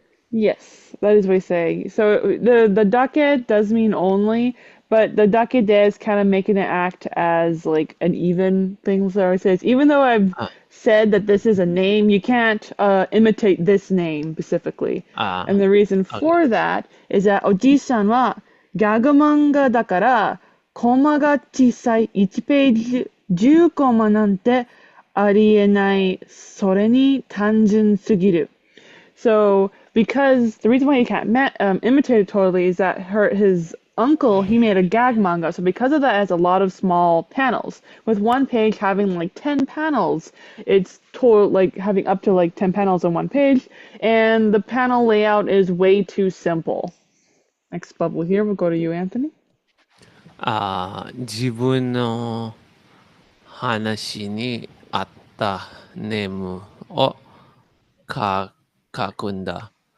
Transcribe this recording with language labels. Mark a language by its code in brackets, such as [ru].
[en] Yes, that is what he's saying. So the dake does mean only, but the dake de is kind of making it act as like an even thing. So it says even though I've Ah, said that this is a name, you can't imitate this name specifically. And the reason okay. for that is that [ja] Oji-san wa gag manga だから、コマが小さい1ページ10コマなんてありえない。それに単純すぎる。 [en] So, because the reason why he can't imitate it totally is that his uncle, he made a gag manga. So because of that, it has a lot of small panels. With one page having like 10 panels, it's total like having up to like 10 panels on one page. And the panel layout is way too simple. Next bubble here, we'll go to you, Anthony. [ja] 自分の話に合ったネームを書書くんだ。